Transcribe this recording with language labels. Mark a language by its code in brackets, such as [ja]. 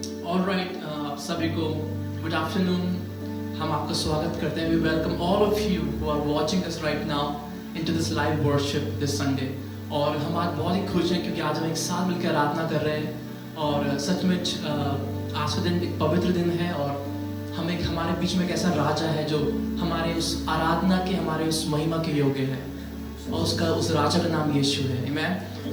[hi] Alright, आप सभी को गुड आफ्टरनून। हम आपका स्वागत करते हैं। [en] We welcome all of you who are watching us right now into this live worship this Sunday। [hi] और हम आज बहुत ही खुश हैं क्योंकि आज हम एक साथ मिलकर आराधना कर रहे हैं और सचमुच आज का दिन एक पवित्र दिन है और हम एक हमारे बीच में एक ऐसा राजा है जो हमारे उस आराधना के, हमारे उस महिमा के योग्य है और उस राजा का नाम यीशु है। आमीन।